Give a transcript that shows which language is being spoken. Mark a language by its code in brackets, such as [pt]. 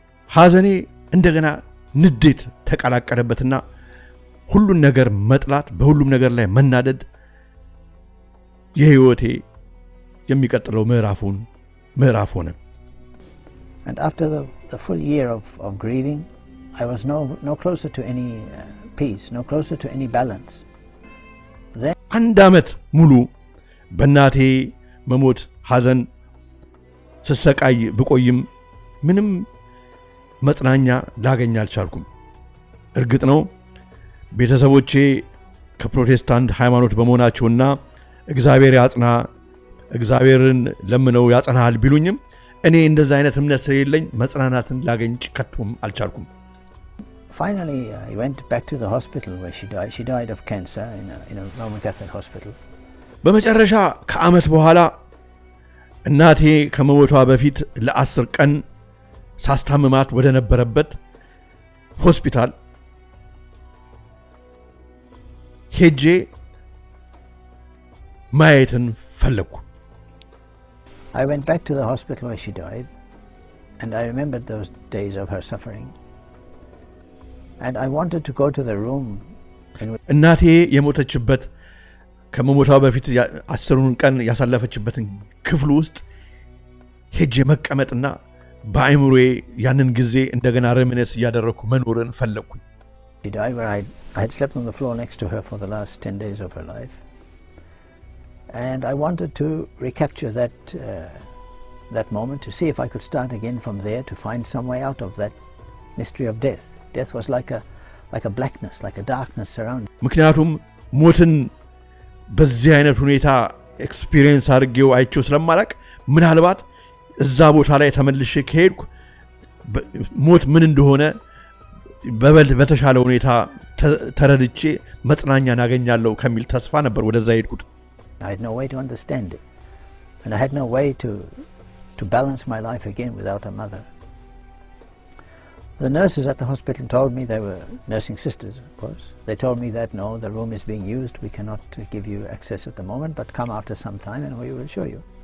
[am] ሐዘኔ እንደገና ንዴት ተቀላቀለበትና ሁሉን ነገር መጥላት፣ በሁሉም ነገር ላይ መናደድ የሕይወቴ የሚቀጥለው ምዕራፍ ሆነ። [en] And after the full year of grieving, I was no closer to any peace, no closer to any balance. [am] አንድ ዓመት ሙሉ በእናቴ መሞት ሐዘን ስሰቃይ ብቆይም ምንም መጽናኛ ላገኝ አልቻልኩም። እርግጥ ነው ቤተሰቦቼ ከፕሮቴስታንት ሃይማኖት በመሆናቸውና እግዚአብሔር ያጽና እግዚአብሔርን ለምነው ያጸናል ቢሉኝም እኔ እንደዛ አይነት እምነት ስለሌለኝ መጽናናትን ላገኝ ከቶም አልቻልኩም። [en] Finally, I went back to the hospital where she died. She died of cancer in a Roman Catholic hospital. [am] በመጨረሻ ከዓመት በኋላ እናቴ ከመሞቷ በፊት ለ10 ቀን ሳስታምማት ወደ ነበረበት ሆስፒታል ሄጄ ማየትን ፈለኩ። [en] I went back to the hospital where she died, and I remembered those days of her suffering. And I wanted to go to the room in which [am] እናቴ የሞተችበት ከመሞቷ በፊት 10 ቀን ያሳለፈችበትን ክፍል ውስጥ ሄጄ መቀመጥና በአይምሮዬ ያንን ጊዜ እንደገና ረሚነስ ያደረኩ መኖርን ፈለኩ። [en] She died where I had slept on the floor next to her for the last 10 days of her life. And I wanted to recapture that moment to see if I could start again from there, to find some way out of that mystery of death. Death was like a blackness, like a darkness surrounding. [am] ምክንያቱም ሞትን በዚህ አይነት ሁኔታ ኤክስፒሪየንስ አድርጌው አይቼው ስለማላቅ ምናልባት እዛ ቦታ ላይ ተመልሼ ከሄድኩ ሞት ምን እንደሆነ በተሻለ ሁኔታ ተረድቼ መጽናኛን አገኛለሁ ከሚል ተስፋ ነበር ወደዛ ሄድኩት። [en] I had no way to understand it, and I had no way to balance my life again without a mother. The nurses at the hospital told me, they were nursing sisters of course, they told me that no, the room is being used, we cannot give you access at the moment, but come after some time and we will show you.